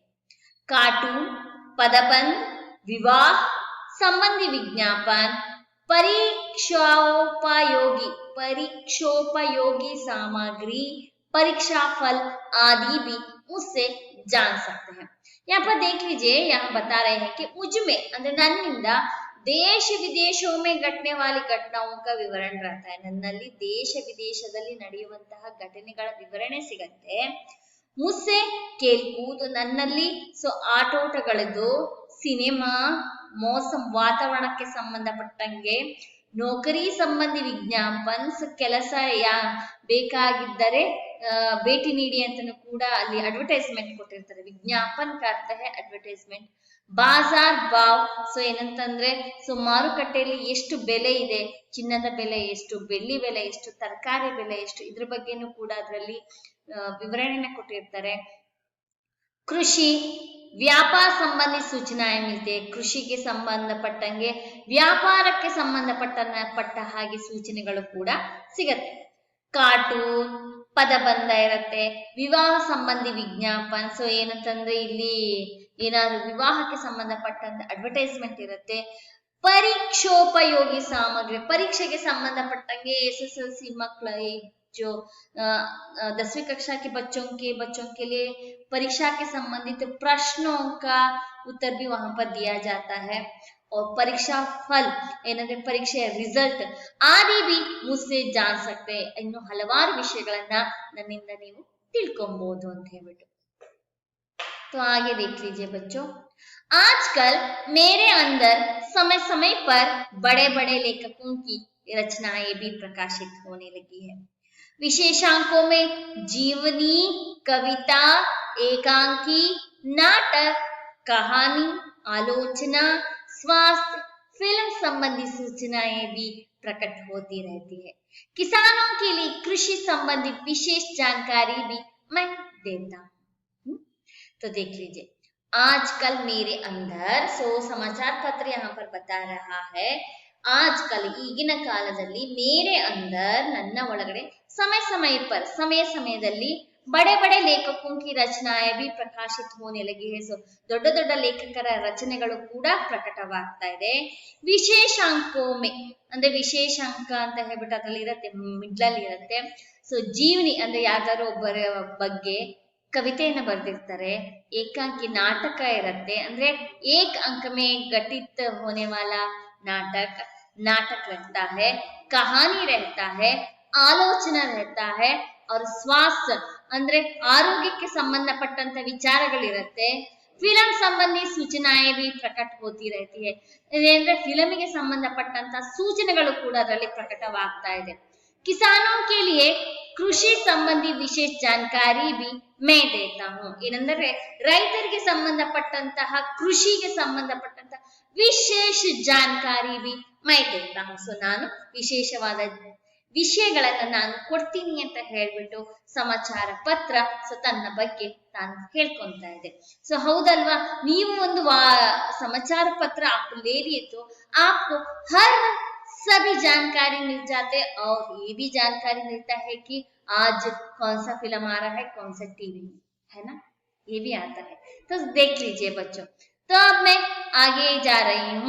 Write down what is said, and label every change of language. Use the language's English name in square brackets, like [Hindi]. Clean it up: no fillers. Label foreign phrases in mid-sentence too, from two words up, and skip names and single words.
[Hindi] कार्टून, पदबंध, विवाह संबंधी विज्ञापन, परीक्षोपयोगी सामग्री, परीक्षा फल आदि भी उससे जान सकते हैं। यहाँ पर देख लीजिए, यहाँ बता रहे हैं कि मुझ में [Kannada] ಅಂದ್ರೆ ನನ್ನಿಂದ [Hindi] देश विदेशों में घटने वाली घटनाओं का विवरण रहता है। ನನ್ನಲ್ಲಿ ದೇಶ ವಿದೇಶದಲ್ಲಿ ನಡೆಯುವಂತಹ ಘಟನೆಗಳ ವಿವರಣೆ ಸಿಗುತ್ತೆ। मुझसे खेलकूद, [Kannada] ನನ್ನಲ್ಲಿ ಆಟೋಟಗಳದ್ದು, ಸಿನಿಮಾ, मौसम ವಾತಾವರಣಕ್ಕೆ ಸಂಬಂಧಪಟ್ಟಂಗೆ, [Hindi] नौकरी संबंधी विज्ञापन, [Kannada] ಕೆಲಸ ಬೇಕಾಗಿದ್ದರೆ ಭೇಟಿ ನೀಡಿ ಅಂತನೂ ಕೂಡ ಅಲ್ಲಿ ಅಡ್ವರ್ಟೈಸ್ಮೆಂಟ್ ಕೊಟ್ಟಿರ್ತಾರೆ। [Hindi] ವಿಜ್ಞಾಪನ್ का अर्थ है एडवर्टाइजमेंट। बाज़ार भाव, [Kannada] ಸೊ ಏನಂತಂದ್ರೆ ಸೊ ಮಾರುಕಟ್ಟೆಯಲ್ಲಿ ಎಷ್ಟು ಬೆಲೆ ಇದೆ, ಚಿನ್ನದ ಬೆಲೆ ಎಷ್ಟು, ಬೆಳ್ಳಿ ಬೆಲೆ ಎಷ್ಟು, ತರಕಾರಿ ಬೆಲೆ ಎಷ್ಟು, ಇದ್ರ ಬಗ್ಗೆನೂ ಕೂಡ ಅದರಲ್ಲಿ ವಿವರಣೆನ ಕೊಟ್ಟಿರ್ತಾರೆ. [Hindi] कृषि व्यापार संबंधी सूचनाएं मिलती है, [Kannada] ಕೃಷಿಗೆ ಸಂಬಂಧಪಟ್ಟಂಗೆ ವ್ಯಾಪಾರಕ್ಕೆ ಸಂಬಂಧಪಟ್ಟ ಹಾಗೆ ಸೂಚನೆಗಳು ಕೂಡ ಸಿಗತ್ತೆ. ಕಾರ್ಟೂನ್ ಪದಬಂಧ ಇರುತ್ತೆ, [Hindi] विवाह संबंधी विज्ञापन, [Kannada] ಸೊ ಏನಂತಂದ್ರೆ ಇಲ್ಲಿ ಏನಾದ್ರು ವಿವಾಹಕ್ಕೆ ಸಂಬಂಧಪಟ್ಟಂತ ಅಡ್ವರ್ಟೈಸ್ಮೆಂಟ್ ಇರುತ್ತೆ. [Hindi] परीक्षोपयोगी सामग्री, [Kannada] ಪರೀಕ್ಷೆಗೆ ಸಂಬಂಧಪಟ್ಟಂಗೆ SSLC ಮಕ್ಕಳ [Hindi] जो 10वीं कक्षा के बच्चों के लिए परीक्षा के संबंधित प्रश्नों का उत्तर भी वहां पर दिया जाता है. और परीक्षा फल [Kannada] ಏನಂದ್ರೆ ಪರೀಕ್ಷೆಯ ರಿಸಲ್ಟ್ [Hindi] ಆದಿ भी मुझसे जान सकते हैं, [Kannada] ಇನ್ನು ಹಲವಾರು ವಿಷಯಗಳನ್ನ ನನ್ನಿಂದ ನೀವು ತಿಳ್ಕೊಬಹುದು ಅಂತ ಹೇಳ್ಬಿಟ್ಟು. [Hindi] तो आगे देख लीजिए बच्चों, आजकल मेरे अंदर समय समय पर बड़े बड़े लेखकों की रचनाएं भी प्रकाशित होने लगी है. विशेषांकों में जीवनी, कविता, एकांकी, नाटक, कहानी, आलोचना, स्वास्थ्य, फिल्म संबंधी सूचनाएं भी प्रकट होती रहती है. किसानों के लिए कृषि संबंधी विशेष जानकारी भी मैं देता हूँ. तो देख लीजिए, आजकल मेरे अंदर, सो समाचार पत्र यहाँ पर बता रहा है, आजकल [Kannada] ಈಗಿನ ಕಾಲದಲ್ಲಿ [Hindi] ಮೇರೆ अंदर [Kannada] ನನ್ನ ಒಳಗಡೆ [Hindi] समय समय पर समय ಸಮಯದಲ್ಲಿ बड़े बड़े लेखकों की रचनाएं भी प्रकाशित होने लगी है. [Kannada] ಸೊ ದೊಡ್ಡ ದೊಡ್ಡ ಲೇಖಕರ ರಚನೆಗಳು ಕೂಡ ಪ್ರಕಟವಾಗ್ತಾ ಇದೆ. ವಿಶೇಷಾಂಕೋಮೆ ಅಂದ್ರೆ ವಿಶೇಷಾಂಕ ಅಂತ ಹೇಳ್ಬಿಟ್ಟು ಅದ್ರಲ್ಲಿ ಇರುತ್ತೆ, ಮಿಡ್ಲಲ್ಲಿ ಇರುತ್ತೆ. ಸೊ ಜೀವನಿ ಅಂದ್ರೆ ಯಾವ್ದಾದ್ರು ಒಬ್ಬರ ಬಗ್ಗೆ ಕವಿತೆಯನ್ನ ಬರೆದಿರ್ತಾರೆ. ಏಕಾಂಕಿ ನಾಟಕ ಇರುತ್ತೆ, ಅಂದ್ರೆ [Hindi] ಏಕ अंक में घटित होने वाला नाटक रहता है. कहानी रहता है, आलोचना रहता है, और स्वास्थ्य [Kannada] ಅಂದ್ರೆ ಆರೋಗ್ಯಕ್ಕೆ ಸಂಬಂಧಪಟ್ಟಂತ ವಿಚಾರಗಳಿರುತ್ತೆ. [Hindi] फ़िल्म संबंधी सूचनाएं भी प्रकट होती रहती है, [Kannada] ಅಂದ್ರೆ ಫಿಲಮಿಗೆ ಸಂಬಂಧಪಟ್ಟಂತ ಸೂಚನೆಗಳು ಕೂಡ ಅದರಲ್ಲಿ ಪ್ರಕಟವಾಗ್ತಾ ಇದೆ. [Hindi] किसानों के लिए कृषि संबंधी विशेष जानकारी भी मैं देता हूँ. [Kannada] ಏನಂದ್ರೆ ರೈತರಿಗೆ ಸಂಬಂಧಪಟ್ಟಂತಹ ಕೃಷಿಗೆ ಸಂಬಂಧಪಟ್ಟಂತಹ [Hindi] विशेष जानकारी भी मैं देता हूँ. [Kannada] ಸೊ ನಾನು ವಿಶೇಷವಾದ ವಿಷಯಗಳನ್ನ ನಾನು ಕೊಡ್ತೀನಿ ಅಂತ ಹೇಳ್ಬಿಟ್ಟು ಸಮಾಚಾರ ಪತ್ರ ಸೊ ತನ್ನ ಬಗ್ಗೆ ತಾನು ಹೇಳ್ಕೊಂತ ಇದೆ. ಸೊ ಹೌದಲ್ವಾ, ನೀವು ಒಂದು [Hindi] समाचार पत्र आप ले लिए तो आपको हर सभी जानकारी मिल जाते, और ये भी जानकारी मिलता है कि आज कौन सा फिल्म आ रहा है, कौन सा टीवी में, है ना, ये भी आता है. तो देख लीजिए बच्चों, तो अब मैं आगे जा रही हूँ.